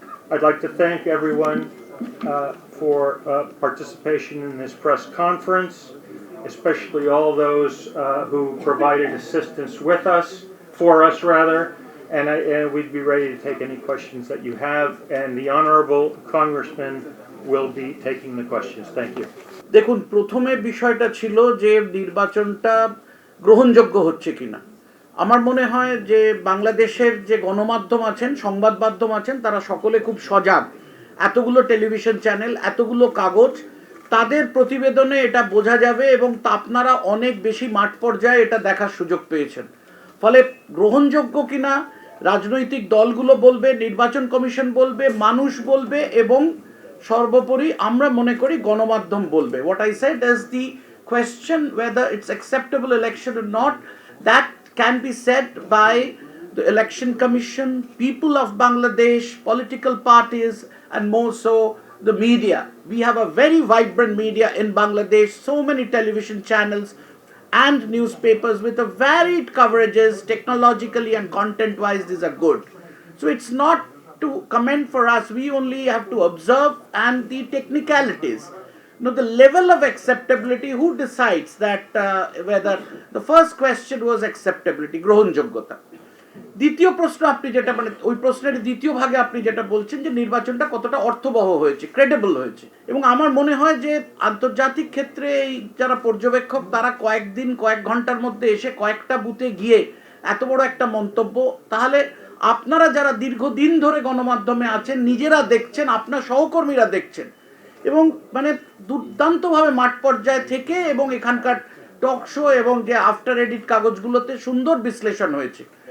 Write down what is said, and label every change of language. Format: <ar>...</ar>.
<en>I'd like to thank everyone for participation in this press conference, especially all those who provided assistance for us, and we'd be ready to take any questions that you have, and the Honorable Congressman will be taking the questions. Thank you.</en> <bn>দেখুন প্রথমে বিষয়টা ছিল যে নির্বাচনটা গ্রহণযোগ্য হচ্ছে কিনা আমার মনে হয় যে বাংলাদেশের যে গণমাধ্যম আছেন, সংবাদ মাধ্যম আছেন, তারা সকলে খুব সজাগ। এতগুলো টেলিভিশন চ্যানেল, এতগুলো কাগজ, তাদের প্রতিবেদনে এটা বোঝা যাবে এবং আপনারা অনেক বেশি মাঠ পর্যায়ে এটা দেখার সুযোগ পেয়েছেন। ফলে গ্রহণযোগ্য কিনা রাজনৈতিক দলগুলো বলবে, নির্বাচন কমিশন বলবে, মানুষ বলবে এবং সর্বোপরি আমরা মনে করি গণমাধ্যম বলবে।</bn> <en>What I said is the question whether it's acceptable election or not, that can be said by the election commission, people of Bangladesh, political parties, and more so the media. We have a very vibrant media in Bangladesh, so many television channels and newspapers with a varied coverages, technologically and content wise these are good. So it's not to comment for us, we only have to observe and the technicalities. Now the level of acceptability, who decides that whether the first question was acceptability, গ্রহণযোগ্যতা।</en> <bn>দ্বিতীয় প্রশ্ন আপনি যেটা মানে ওই প্রশ্নের দ্বিতীয় ভাগে আপনি যেটা বলছেন যে নির্বাচনটা কতটা অর্থবহ হয়েছে, ক্রেডিবল হয়েছে, এবং আমার মনে হয় যে আন্তর্জাতিক ক্ষেত্রে এই যারা পর্যবেক্ষক তারা কয়েকদিন কয়েক ঘন্টার মধ্যে এসে কয়েকটা বুথে গিয়ে এত বড় একটা মন্তব্য, তাহলে আপনারা যারা দীর্ঘদিন ধরে গণমাধ্যমে আছেন নিজেরা দেখছেন, আপনার সহকর্মীরা দেখছেন এবং মানে দুর্দান্তভাবে মাঠ পর্যায়ে থেকে এবং এখানকার টক শো এবং যে আফটার এডিট কাগজগুলোতে সুন্দর বিশ্লেষণ হয়েছে।</bn>